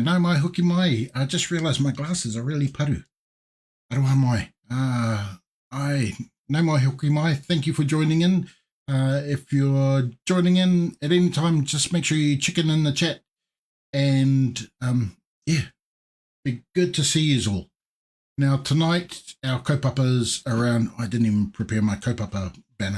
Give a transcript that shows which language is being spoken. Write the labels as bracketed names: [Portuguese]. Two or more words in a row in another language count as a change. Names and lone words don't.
[Māori] Nau mai hoki mai. [English] I just realised my glasses are really paru. [Māori] Aroha mai. Nau mai hoki mai. [English] Thank you for joining in. If you're joining in at any time, just make sure you chicken in the chat. And yeah, be good to see you all. Now, tonight, our kaupapa's around, I didn't even prepare my kaupapa banner.